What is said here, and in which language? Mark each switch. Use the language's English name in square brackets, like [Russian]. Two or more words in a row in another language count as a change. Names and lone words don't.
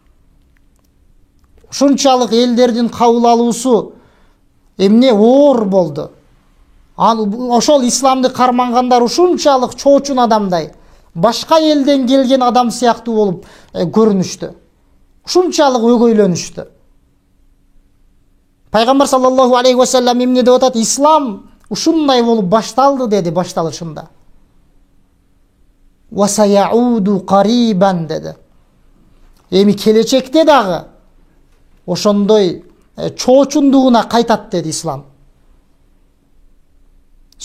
[Kyrgyz] Ушунчалык элдердин кабыл алуусу эмне оор болду. Ошол исламды кармангандар ушунчалык чоочун адамдай, башка элден келген адам сыяктуу болуп көрүнүштү. Ушунчалык өгөйлөнүштү. Пайгамбар [Arabic] صلى الله عليه وسلم [Kyrgyz] эмне деп атат? Ислам ушундай болуп башталды деди башталышында. [Arabic] وسيعود غريبا деди. [Kyrgyz] Эми келечекте дагы ошондой чоочундугуна кайтат деди ислам.